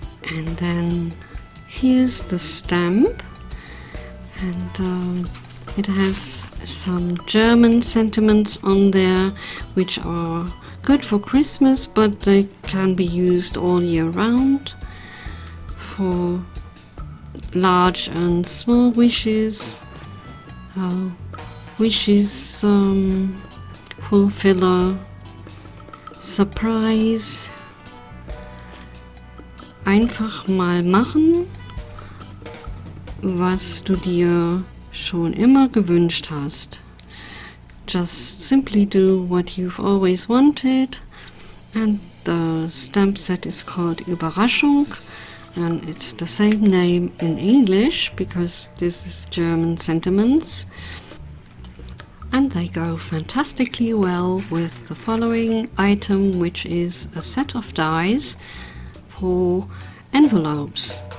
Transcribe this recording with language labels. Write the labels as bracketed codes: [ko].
[en] And then here's the stamp, and it has some German sentiments on there which are good for Christmas, but they can be used all year round for large and small wishes. Wishes, Fulfiller, Surprise, [de] einfach mal machen, was du dir schon immer gewünscht hast. [en] Just simply do what you've always wanted. And the stamp set is called Überraschung, and it's the same name in English because this is German sentiments. And they go fantastically well with the following item, which is a set of dies for envelopes.